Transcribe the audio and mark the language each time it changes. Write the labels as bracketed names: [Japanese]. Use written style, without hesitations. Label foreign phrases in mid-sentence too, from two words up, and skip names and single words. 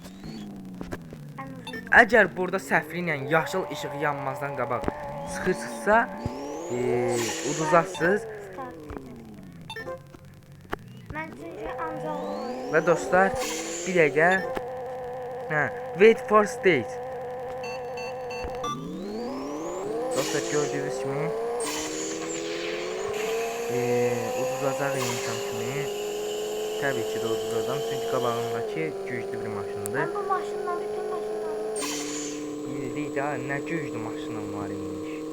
[Azerbaijani] Əgər burada səhvli ilə yaşıl işıq yanmazdan qabaq çıxırsınızsa, uduzasınız. Və dostlar, bir dəqiqə. Hə, [English] wait for stage. [Azerbaijani] Dostlar gördüyünüz kimi uduzacaq insan kimi. Təbii ki də uduzacam çünki qabağımdakı güclü bir maşındır. Ben bu maşınla bütün maşınları Bildik də nə güclü maşınım var imiş.